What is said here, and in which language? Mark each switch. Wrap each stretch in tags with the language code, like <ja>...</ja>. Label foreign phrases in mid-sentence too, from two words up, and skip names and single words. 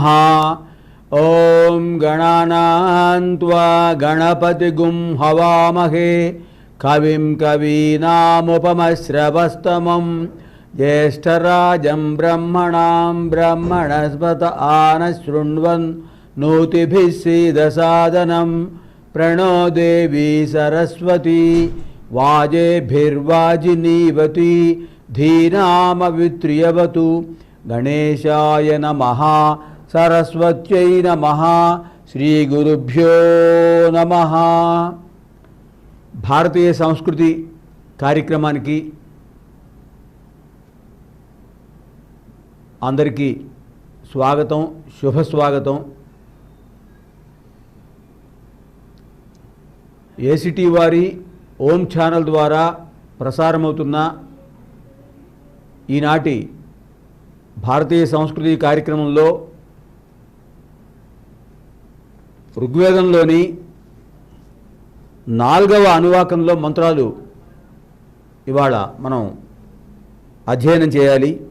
<sa>ॐ गणानान्त्वा गणपतिगुं हवामहे कविं कवीनामुपमश्रवस्तमं ज्येष्ठराजं ब्रह्मणां ब्रह्मणस्पत आनशृण्वन् नोतिभिः सीदसादनं प्रणो देवी सरस्वती वाजेभिर्वाजिनीवती धीनामवित्र्यवतु. गणेशाय नमः. सरस्वत्यै नमः. श्रीगुरुभ्यो नमः.</sa> <te>భారతీయ సంస్కృతి కార్యక్రమానికి అందరికీ స్వాగతం, శుభస్వాగతం. ఏసిటీ వారి ఓం ఛానల్ ద్వారా ప్రసారమవుతున్న ఈనాటి భారతీయ సంస్కృతి కార్యక్రమంలో ఋగ్వేదంలోని 4వ అనువాకంలో మంత్రాలు ఇవాళ మనం అధ్యయనం చేయాలి.</te>